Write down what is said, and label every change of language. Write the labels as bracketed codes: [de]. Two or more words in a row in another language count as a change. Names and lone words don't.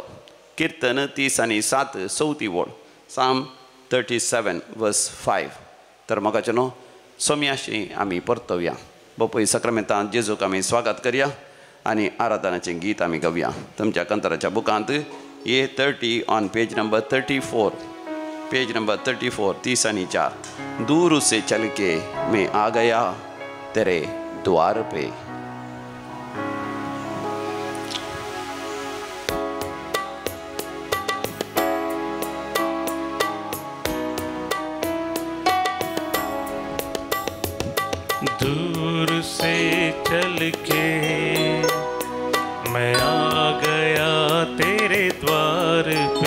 [kok] कीर्तन 30 आनी 7 चवथी वळ साम 37 वर्स 5. तर मोगाच्यानो सोम्याशी आमी परतवया. बापूय सक्रामेंतांत जेजूक आमी स्वागत करया आनी आराधनाचें गीत आमी गावया. तुमच्या कंतराच्या बुकांत A30 [en] on page number 34 page number 34 [kok] 30 आनी 4. [hi] दूर से चल के मैं आ गया तेरे द्वार पे. दूर से चल के मैं आ गया तेरे द्वार पे.